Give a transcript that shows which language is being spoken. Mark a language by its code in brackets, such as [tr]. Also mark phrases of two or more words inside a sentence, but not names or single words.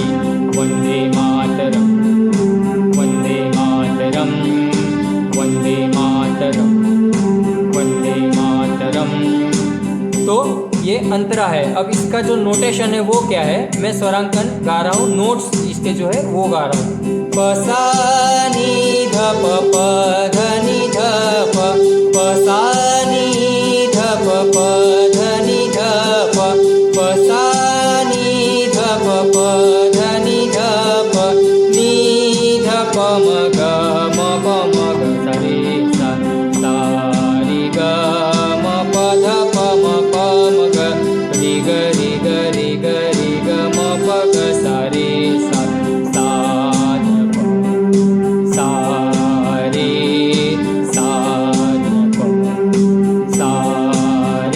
[sa] वंदे मातरम वंदे मातरम वंदे मातरम वंदे मातरम। [hi] तो ये अंतरा है। अब इसका जो नोटेशन है वो क्या है, मैं स्वरांकन गा रहा हूँ, नोट्स इसके जो है वो गा रहा हूँ। प सा नी ध प प ध नि ध प सा नी ध प प ध नि ध प सा नी ध प प ध नि ध प नी ध प म ग म प म ग सा रे सा सा रे ग म प ध प म प म ग रे ग रे ग रे ग रे ग म प ग सा रे सा सा ध प सा रे सा ध प सा रे।